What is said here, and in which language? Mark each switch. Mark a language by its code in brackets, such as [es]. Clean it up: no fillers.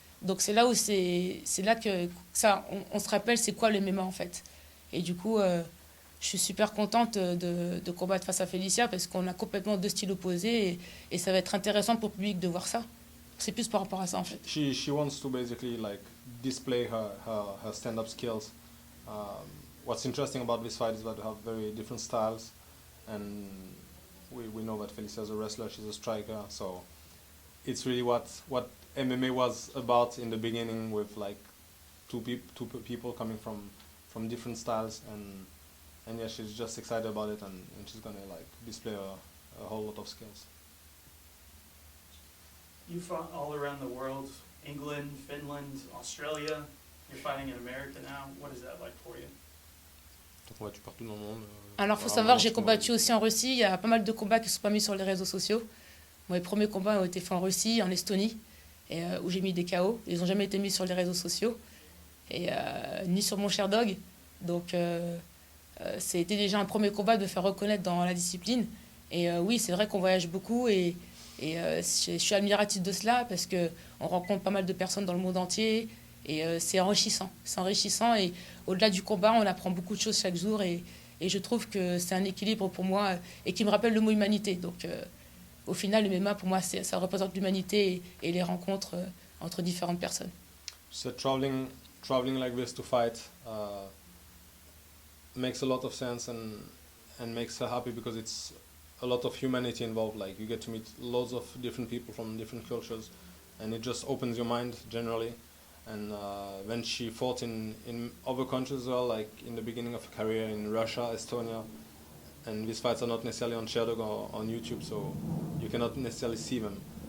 [fr] Donc c'est là où c'est là que ça on se rappelle c'est quoi le MMA en fait. Et du coup je suis super contente de combattre face à Felicia parce qu'on a complètement deux styles opposés et ça va être intéressant pour le public de voir ça. C'est plus par rapport à ça en fait. [en] She wants to basically like display her stand-up skills. What's interesting about this fight is that we have very different styles, and we know that Felicia is a wrestler, she's a striker, so it's really what MMA was about in the beginning, with like two people coming from different styles, and yeah, she's just excited about it, and she's gonna like display a whole lot of skills. You fought all around the world, England, Finland, Australia. You're fighting in America now. What is that like for you? [fr] T'as combattu partout dans le monde. Alors il faut savoir, j'ai combattu aussi en Russie. Il y a pas mal de combats qui ne sont pas mis sur les réseaux sociaux. Mes premiers combats ont été faits en Russie, en Estonie, et, où j'ai mis des KO. Ils n'ont jamais été mis sur les réseaux sociaux, et, ni sur mon Sherdog. Donc c'était déjà un premier combat de faire reconnaître dans la discipline. Et oui, c'est vrai qu'on voyage beaucoup, et je suis admirative de cela parce qu'on rencontre pas mal de personnes dans le monde entier, et c'est enrichissant. C'est enrichissant, et au-delà du combat, on apprend beaucoup de choses chaque jour, et je trouve que c'est un équilibre pour moi et qui me rappelle le mot humanité. Donc au final, le MMA, pour moi, ça représente l'humanité et les rencontres entre différentes personnes. [en] So traveling like this to fight makes a lot of sense and makes her happy because it's a lot of humanity involved. Like you get to meet loads of different people from different cultures, and it just opens your mind generally. And when she fought in other countries as well, like in the beginning of her career in Russia, Estonia, and these fights are not necessarily on Sherdog or on YouTube, so you cannot necessarily see them.